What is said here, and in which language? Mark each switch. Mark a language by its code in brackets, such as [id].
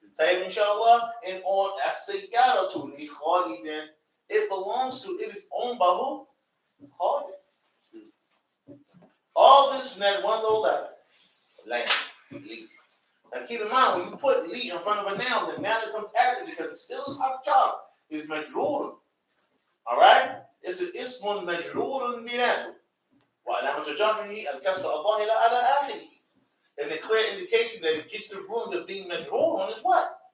[en] Tayyib inshallah, and on [ar] as-sayyaratu li Khalidin, [en] it belongs to, it is owned by who? Khalid. All this from that one little letter. Lamb. Li. Now keep in mind, when you put li in front of a noun, the noun that comes after it, because it still is harf jar, is majrurun. Alright? It's an [ar] ismun majrurun binadu. وعلامة جره الكسر الظاهرة على آخره. [en] And the clear indication that it gets the room of being majrurun is what?